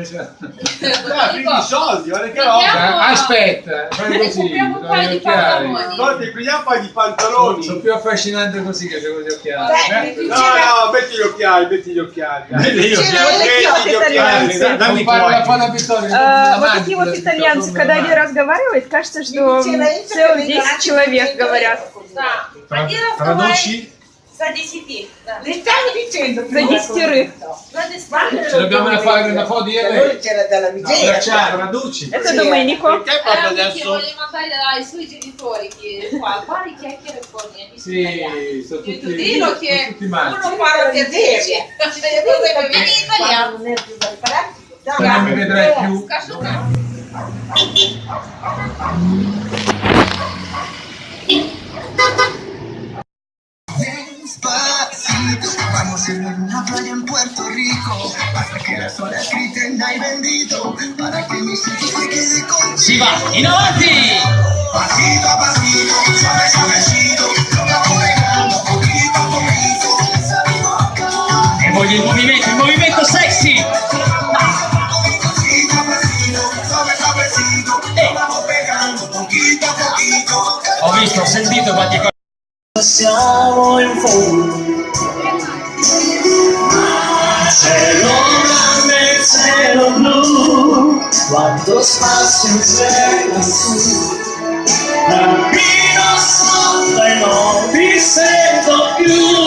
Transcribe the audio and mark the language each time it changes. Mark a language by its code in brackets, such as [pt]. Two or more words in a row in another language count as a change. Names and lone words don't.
[it] Finiti i soldi, guarda che roba. Aspetta, fai così. Compriamo un paio di pantaloni. Guarda, prendiamo un paio di pantaloni. Sono più affascinante così che c'è con gli occhiali. No, metti gli occhiali, metti gli occhiali. Metti gli occhiali. Dammi la foto Vittoria. [ru] Вот такие вот итальянцы, когда они разговаривают, кажется, что целых 10 человек говорят. [it] Traduci? [ru] За 10. [it] Le stavo dicendo [ru] За десятерых. [it] Ce dobbiamo fare una foto io e lei. C'era dalla miseria. Traduci. [ru] Это Domenico. [it] Perché proprio Che adesso? voglio mandare dai suoi genitori che qua pari chiacchiere con gli amici. Sì, sono tutti Dillo che matti. uno parla di amici. Vieni in italiano. Non è più da riparare. Non mi vedrai più. [es] Despacito, vamos a ir a una playa en Puerto Rico, hasta que las olas griten hay bendito, para que mi sitio se quede contigo. [it] Si va, in avanti! [es] Pasito a pasito, suave suavecito, lo vamos pegando poquito a poquito. [it] E voglio il movimento sexy! [es] Pasito a pasito, suave suavecito, lo vamos pegando poquito a poquito. [it] Ho visto, ho sentito qualche cosa. Siamo in fondo, cielo grande, cielo blu, quanto spazio c'è lassù, cammino sotto e non ti sento più,